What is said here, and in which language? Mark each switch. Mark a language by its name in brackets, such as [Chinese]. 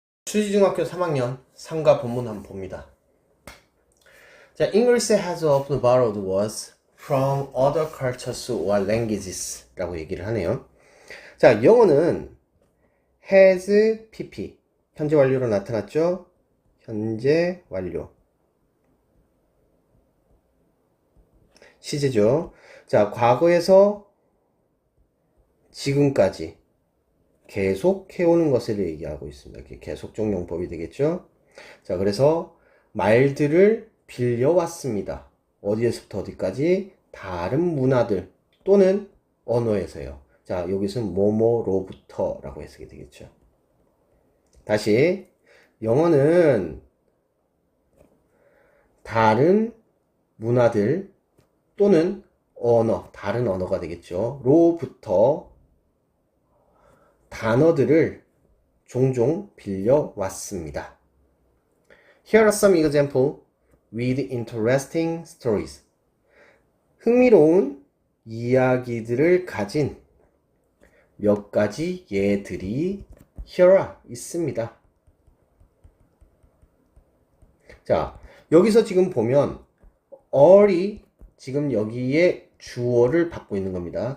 [Korean] 추지중학교 3학년 3과 본문 한번 봅니다. 자, [English] English has often borrowed words from other cultures or languages [Korean] 라고 얘기를 하네요. 자, 영어는 [English] has pp [Korean] 현재 완료로 나타났죠? 현재 완료 시제죠. 자, 과거에서 지금까지 계속 해오는 것을 얘기하고 있습니다. 계속적 용법이 되겠죠. 자, 그래서 말들을 빌려왔습니다. 어디에서부터 어디까지? 다른 문화들 또는 언어에서요. 자, 여기서는 뭐뭐로부터 라고 해석이 되겠죠. 다시 영어는 다른 문화들 또는 언어, 다른 언어가 되겠죠. 로부터 단어들을 종종 빌려왔습니다. [English] Here are some examples with interesting stories. [Korean] 흥미로운 이야기들을 가진 몇 가지 예들이 here 있습니다. 자, 여기서 지금 보면 all이 지금 여기에 주어를 받고 있는 겁니다.